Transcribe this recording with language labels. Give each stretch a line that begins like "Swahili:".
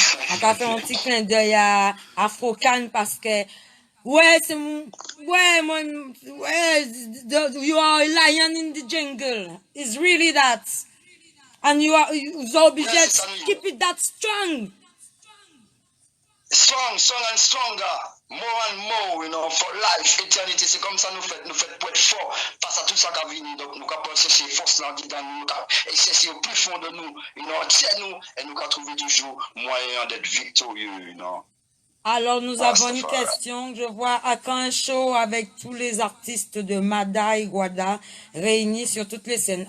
French: On va faire un petit clin d'œil à Afro-Can parce que ouais,
English: you are a lion in the jungle. It's really that. And you are obligé to keep it that strong. Strong and stronger. More and more, you know, for life, eternity.
French: C'est comme ça nous fait pour être fort face à tout ça qui a venu. Donc, nous avons cherché force dans nous, et chercher au plus fond de nous, you know, tiens-nous, et nous avons trouvé toujours moyen d'être victorieux, you know. Alors, nous avons une question. Je vois à quand un show avec tous les artistes de Mada et Guada réunis sur toutes les scènes.